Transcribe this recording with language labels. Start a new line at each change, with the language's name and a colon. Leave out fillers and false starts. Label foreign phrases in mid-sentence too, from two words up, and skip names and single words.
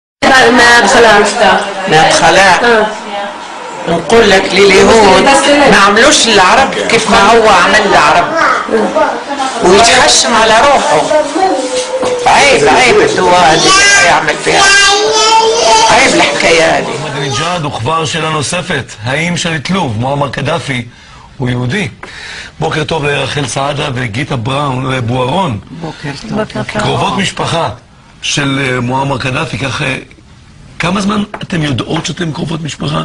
Arabic: ما خلاص نقول لك لليهود ما عملوش العرب كيف ما هو عمل العرب ويتحشم على روحه. عيب الدواء هذه يعمل فيها، عيب الحكايه هذه.
Hebrew: אחמדינג'אד, וכבר שאלה נוספת, האם שליט לוב, מועמר קדאפי, הוא יהודי? בוקר טוב לרחל סעדה וגיטה בוארון. בוקר טוב. קרובות משפחה של מועמר קדאפי, כך כמה זמן אתם יודעות שאתם קרובות משפחה?